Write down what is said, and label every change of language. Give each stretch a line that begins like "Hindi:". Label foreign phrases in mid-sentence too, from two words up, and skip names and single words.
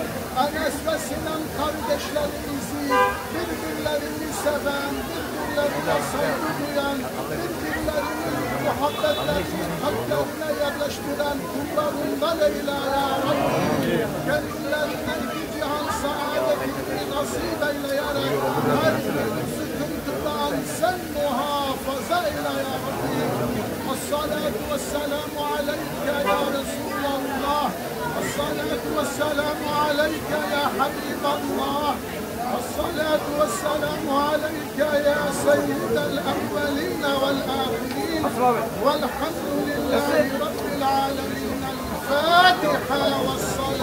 Turkish: Enes ve Sinan kardeşlerimizi birbirlerini seven, birbirlerine saygı duyan, birbirlerinin muhabbetlerini kalplerine yerleştiren kullarından eyle ya Rabbi. Kendilerine iki cihan saadetini nasip eyleyerek her bir sıkıntıdan sen muhafaza eyle ya Rabbi.
Arabic: الصلاة والسلام عليك يا رسول الله. الصلاة والسلام عليك يا حبيب الله. الصلاة والسلام عليك يا سيد الأولين والآخرين. والحمد لله رب العالمين. الفاتحة والصلاة.